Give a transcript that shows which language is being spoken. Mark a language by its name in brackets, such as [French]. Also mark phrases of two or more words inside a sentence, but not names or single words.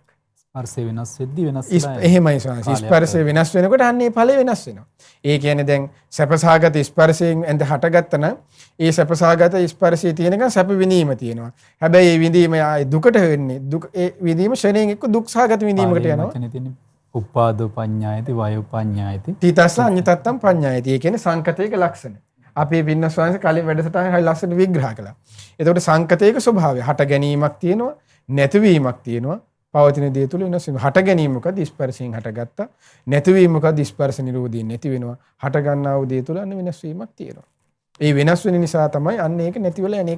[Sinhala] ස්පර්ශය වෙනස් වෙද්දී වෙනස් වෙනවා. එහෙමයි ස්වාමී. ස්පර්ශය වෙනස් වෙනකොට අන්නේ ඵලය වෙනස් වෙනවා. ඒ කියන්නේ දැන් සැපසහගත ස්පර්ශයෙන් ඇඳ හටගත්තා නම් ඒ සැපසහගත ස්පර්ශයේ තියෙනකන් සැප විඳීම තියෙනවා. හැබැයි ඒ විඳීම දුකට වෙන්නේ. දුක ඒ විඳීම ශරණයෙන් එක්ක දුක්සහගත විඳීමකට යනවා. [Pali] උපාදෝ පඤ්ඤායති වායෝ පඤ්ඤායති තීතස්ස අඤ්ඤතත්තම් පඤ්ඤායති. [Sinhala] ඒ කියන්නේ සංකතයක ලක්ෂණ. අපේ පින්න ස්වාමීන් කලින් වැඩසටහනේ හරි ලස්සන විග්‍රහ කළා. එතකොට සංකතයක ස්වභාවය හට ගැනීමක් තියෙනවා, නැතිවීමක් තියෙනවා. පවතින දේ තුල වෙනස් වෙනවා. හට ගැනීම මොකද? ස්පර්ශයෙන් හටගත්තා. නැතිවීම මොකද? ස්පර්ශ නිරෝධයෙන් නැති වෙනවා. හට ගන්නා වූ දේ තුල අන්න වෙනස් වීමක් තියෙනවා. ඒ වෙනස් වෙන නිසා තමයි අන්න ඒක නැති වෙලා යන්නේ.